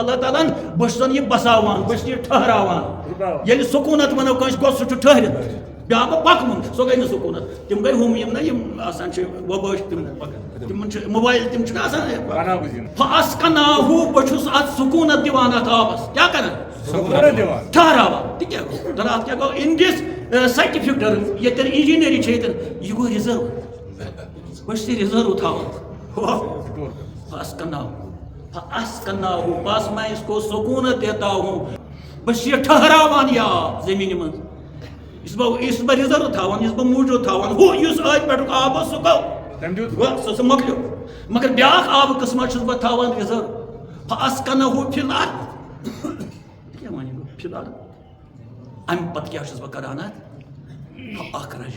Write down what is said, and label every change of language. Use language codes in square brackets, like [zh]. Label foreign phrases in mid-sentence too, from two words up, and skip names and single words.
[ks] اللہ تعالیٰ ہن بہٕ چھُسن یہِ بساوان بہٕ چھُس یہِ ٹھہراوان ییٚلہِ سکوٗنت ونو کٲنٛسہِ گوٚو سُہ چھُ ٹھہرِتھ بیٛاکھ گوٚو پکوُن سۄ گٔے نہٕ سکوٗنت تِم گٔے ہُم یِم نا یِم آسان چھِ وۄبٲش تِمن چھِ موبایل تِم چھِنہ آسان فاسکنہو بہٕ چھُس اتھ سکوٗنت دِوان اتھ آبس کیٛاہ کران ٹھہراوان تہِ کیٛاہ گوٚو دراصل اتھ کیٛاہ گوٚو [en] in this scientific term [ks] ییٚتٮ۪ن انجیٖنٔری چھِ ییٚتٮ۪ن یہِ گوٚو رِزٔرو بہٕ چھُس یہِ رِزٔرو تھاوان فاسکنہو [ur] بس میں اس کو سکوٗنت دیتا ہوں [ks] بہٕ چھُس یہِ ٹھہراوان یہِ آب زٔمیٖنہِ منٛز یُس بہٕ رِزٔرو تھاوان یُس بہٕ موٗجوٗد تھاوان ہُہ یُس أتھۍ پٮ۪ٹھُک آب اوس سُہ گوٚو سُہ مۄکلیو مگر بیٛاکھ آبہٕ قٕسما چھُس بہٕ تھاوان رِزٔرو فاسکنہو [ar] فی الارض [ks] کیٛاہ وَنہِ گوٚو [ar] فی الارض [ks] امہِ پتہٕ کیٛاہ چھُس بہٕ کران اتھ اکھ